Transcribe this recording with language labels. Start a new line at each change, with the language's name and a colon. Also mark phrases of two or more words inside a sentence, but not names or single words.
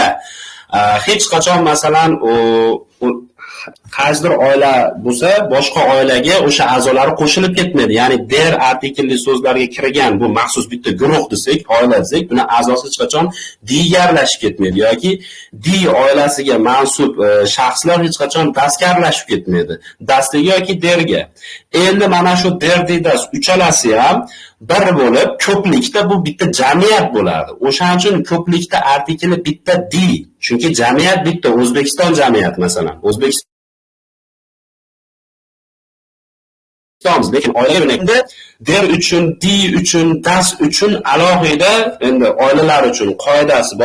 Uzbek: Hech qachon masalan qaysidir oila bo'lsa, boshqa oilaga o'sha a'zolari qo'shilib ketmaydi. Ya'ni der artiklli so'zlarga kirgan bu maxsus bitta guruh desak, oila desak, buni a'zosi hech qachon diga aralashib ketmaydi yoki di oilasiga mansub shaxslar hech qachon dasga aralashib ketmaydi. Dasga yoki derga. Endi mana shu
German: der, di, das
Uzbek: uchalasi ham bir bo'lib, ko'plikda bu bitta jamiyat bo'ladi. O'shaning uchun ko'plikda artikli bitta di. Chunki jamiyat bitta, O'zbekiston jamiyat masalan. O'zbekiston, lekin oilaga endi der uchun, di uchun, das uchun alohida endi oilalar uchun qoidasi bor.